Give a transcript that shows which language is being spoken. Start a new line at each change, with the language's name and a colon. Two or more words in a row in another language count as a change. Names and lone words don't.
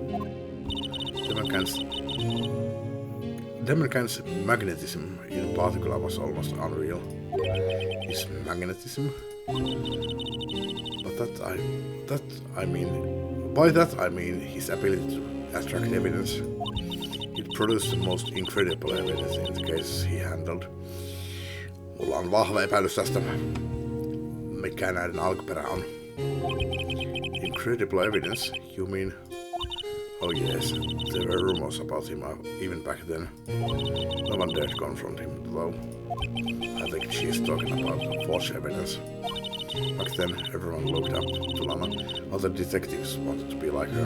English: Damon Kent's magnetism in particular was almost unreal. His magnetism? By that I mean his ability to attract evidence. It produced the most incredible evidence in the cases he handled.
Finnish: Mulla on vahva epäilys tästä, mikä näiden alkuperä on.
English: Incredible evidence, you mean? Oh yes, there were rumors about him even back then. No one dared confront him, though. I think she's talking about false evidence. Back then, everyone looked up to Lana. Other detectives wanted to be like her.